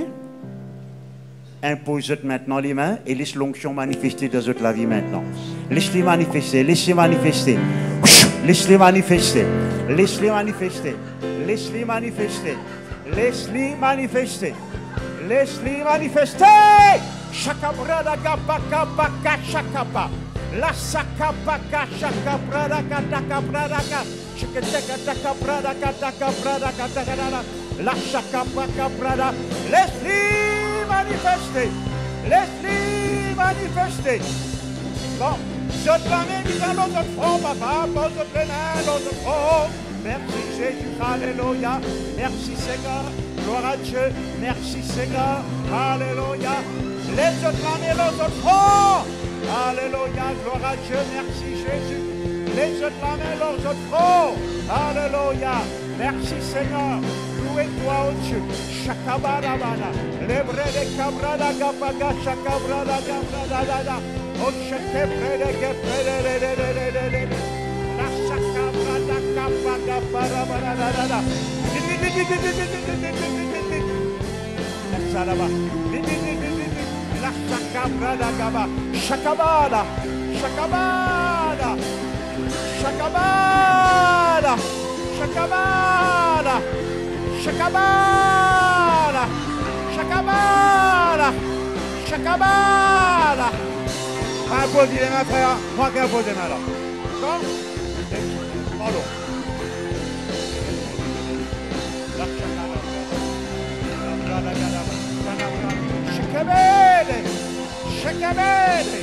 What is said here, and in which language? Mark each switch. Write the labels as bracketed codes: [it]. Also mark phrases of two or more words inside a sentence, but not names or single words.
[fr] Impose maintenant les mains et laisse l'onction manifester dans la vie maintenant. Laisse-les manifester, laisse-les manifester. Laisse-les manifester. Laisse-les manifester. Laisse-les manifester. Laisse-les manifester. Laisse-les manifester. Shakabrada gabaka baka shakapa. La sakabaka shakabrada kataka brada. Shakataka taka brada kataka brada kataka. La shakabaka brada. Laisse-les manifester. Laisse-les manifester. Bon, je te la mets dans l'autre front, papa. Pose les mains dans l'autre front. Merci Jésus, alléluia. Merci Seigneur, gloire à Dieu. Merci Seigneur, alléluia. Laisse te la mets dans l'autre front. Alléluia, gloire à Dieu. Merci Jésus. Laisse te la mets dans l'autre front. Alléluia. Merci Seigneur. Louez-toi, oh Dieu. Shakabarabana. Lebre de cabrada gapaga shakabrada gabrada. Oh, shake prede. La Shakabada, Shakabada, Shakabada, Shakabada, Shakabada, Shakabada, Shakabada. Applaudis les mains, frère. Moi qui applaudis les mains là. D'accord? Pardon. Shakabada, Shakabada.